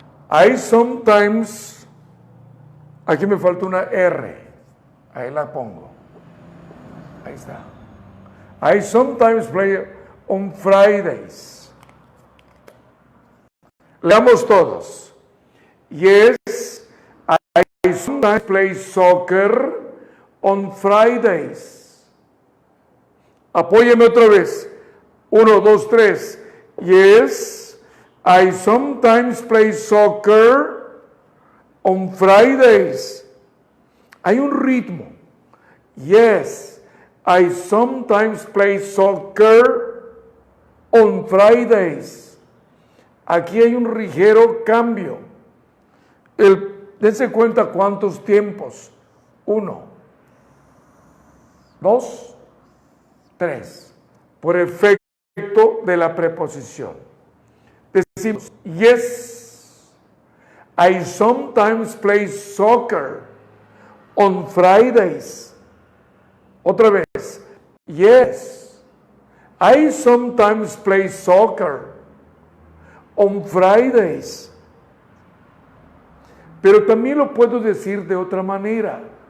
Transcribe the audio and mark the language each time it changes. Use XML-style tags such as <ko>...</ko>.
<en>I sometimes,</en> <es>aquí me falta una R, ahí la pongo. Ahí está.</es> <en>I sometimes play on Fridays.</en> <es>Leamos todos.</es> <en>Yes, I sometimes play soccer on Fridays.</en> <es>Apóyeme otra vez.</es> <en>1, 2, 3. Yes, I sometimes play soccer on Fridays.</en> <es>Hay un ritmo.</es> <en>Yes, I sometimes play soccer on Fridays.</en> <es>Aquí hay un ligero cambio. Dense cuenta cuántos tiempos. 1, 2, 3. Por efecto de la preposición. Decimos,</es> <en>yes, I sometimes play soccer on Fridays.</en> <es>Otra vez,</es> <en>yes, I sometimes play soccer on Fridays.</en> <es>Pero también lo puedo decir de otra manera.</es>